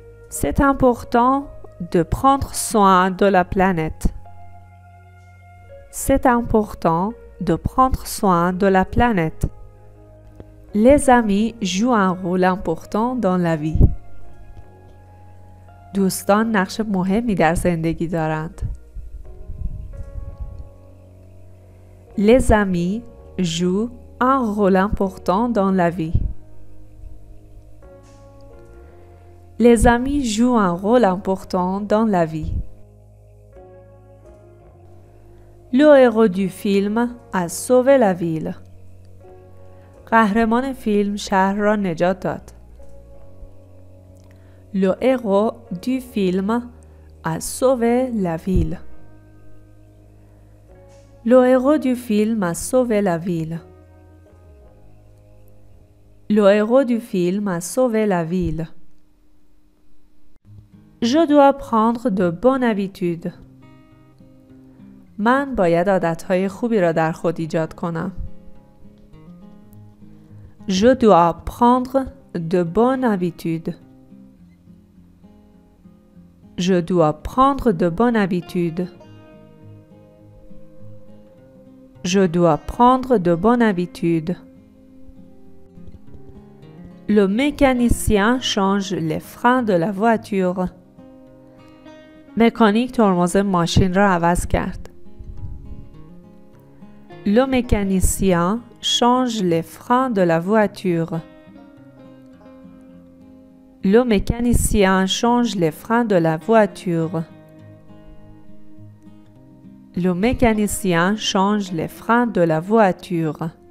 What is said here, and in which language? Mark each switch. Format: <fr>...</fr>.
<fr>C'est important de prendre soin de la planète. C'est important de prendre soin de la planète. Les amis jouent un rôle important dans la vie.</fr> <fa>دوستان نقش مهمی در زندگی دارند.</fa> <fr>Les amis jouent un rôle important dans la vie. Les amis jouent un rôle important dans la vie. Le héros du film a sauvé la ville.</fr> <fa>قهرمان فیلم شهر را نجات داد.</fa> <fr>Le héros du film a sauvé la ville. Le héros du film a sauvé la ville. Le héros du film a sauvé la ville. Je dois prendre de bonnes habitudes.</fr> <fa>من باید عادتهای خوبی را در خود ایجاد کنم.</fa> <fr>Je dois prendre de bonnes habitudes. Je dois prendre de bonnes habitudes. Je dois prendre de bonnes habitudes. Le mécanicien change les freins de la voiture.</fr> <fa>مکانیک ترمز ماشین را عوض کرد.</fa> <fr>Le mécanicien change les freins de la voiture. Le mécanicien change les freins de la voiture. Le mécanicien change les freins de la voiture.</fr>